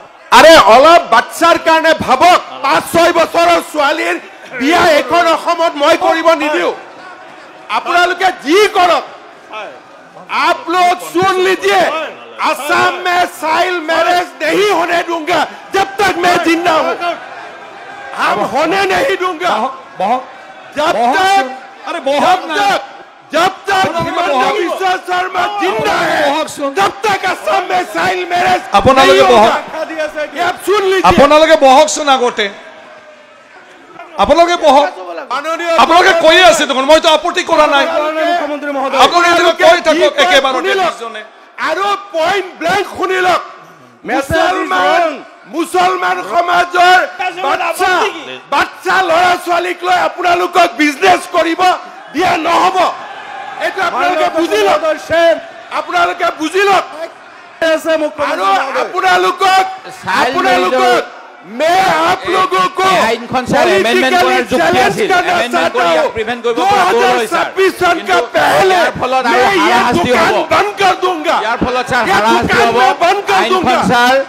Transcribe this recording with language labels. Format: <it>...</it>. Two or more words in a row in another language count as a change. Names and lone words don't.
<as>আরে অলপ বাচ্চাৰ কাৰণে ভাবক 5-6 বছৰৰ ছোৱালীৰ বিয়া এখন অসমত মই কৰিব নিদিও আপোনালোকে যি কৰক</as> <hi>आप लोग सुन लीजिए असम में</hi> <en>child marriage</en> <hi>नहीं होने दूंगा जब तक मैं जिंदा हूं हम होने नहीं दूंगा जब तक हिमंत बिश्व शर्मा जिंदा है तब तक असम में</hi> <en>child marriage</en> <hi>आप सुन लीजिए</hi> <as>আপোনালোকে বহক শুন আগতে আপোনালোকে বহক আপোনালোকে কৈ আছে দেখোন মইতো আপত্তি কৰা নাই মুখ্যমন্ত্ৰী মহোদয় আপোনালোকে কৈ থাকক একেবাৰতে দুজনে আৰু</as> <en>point blank</en> <as>শুনিলক মুছলমান সমাজৰ বাচ্চা ল'ৰা ছোৱালীক লৈ আপোনালোকক বিজনেছ কৰিব দিয়া নহব এইটো আপোনালোকে বুজিলক আৰু আপোনালোকক</as> <hi>मैं आप लोगों को चैलेंज करना चाहता हूँ 2026 सन का पहले मैं ये दुकान बंद कर दूंगा</hi>